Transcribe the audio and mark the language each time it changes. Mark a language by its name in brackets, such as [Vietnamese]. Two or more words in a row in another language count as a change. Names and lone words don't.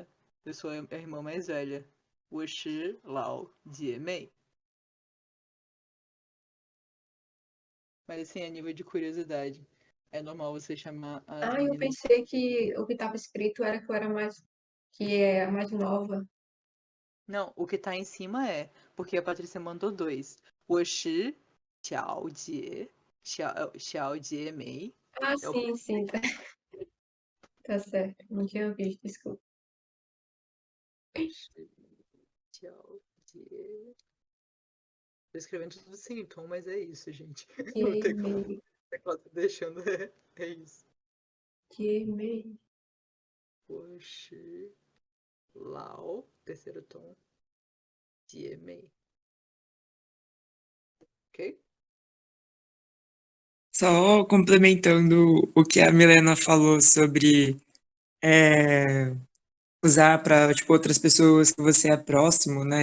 [Portuguese] Eu sou a irmã mais velha. [Chinese] 我是老姐妹. [Portuguese] Mas assim, a nível de curiosidade, é normal você chamar as Ah, eu meninas. pensei que o que estava escrito era que eu era mais. Que é a mais nova. Não, o que tá em cima é, porque a Patrícia mandou dois. [Chinese] 我是小姐妹. [Portuguese] Ah, É o sim, sim, tá, tá certo. Não tinha visto, desculpa. [Chinese] 是小姐. [Portuguese] Tô escrevendo tudo sem tom, mas é isso, gente. Não tem como. Gmail, O teclado tá deixando, é isso. Gmail. [Chinese] 我是老, [Portuguese] terceiro tom, Jie Mei. Ok? Só complementando o que a Milena falou sobre é, usar para tipo outras pessoas que você é próximo, né?